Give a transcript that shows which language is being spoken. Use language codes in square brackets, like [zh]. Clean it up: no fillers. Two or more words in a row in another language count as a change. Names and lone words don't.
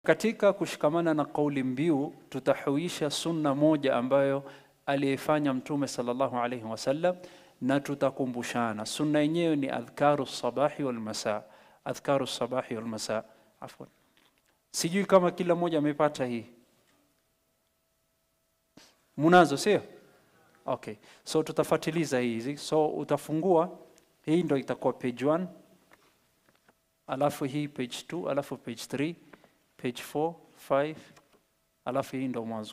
[sw] Katika kushikamana na kauli mbiu tutahuisha sunna moja ambayo aliyefanya Mtume [ar] صلى الله عليه وسلم, [sw] na tutakumbushana. Sunna yenyewe ni [ar] أذكار الصباح والمساء. أذكار الصباح والمساء. [sw] Afwan. Sijui kama kila mmoja amepata hii. Munazo sio? Okay. So tutafuatiliza hizi. So utafungua, hii ndio itakuwa page 1. Alafu hii page 2, alafu page 3, page 4, 5, alafu hii ndio mwanzo.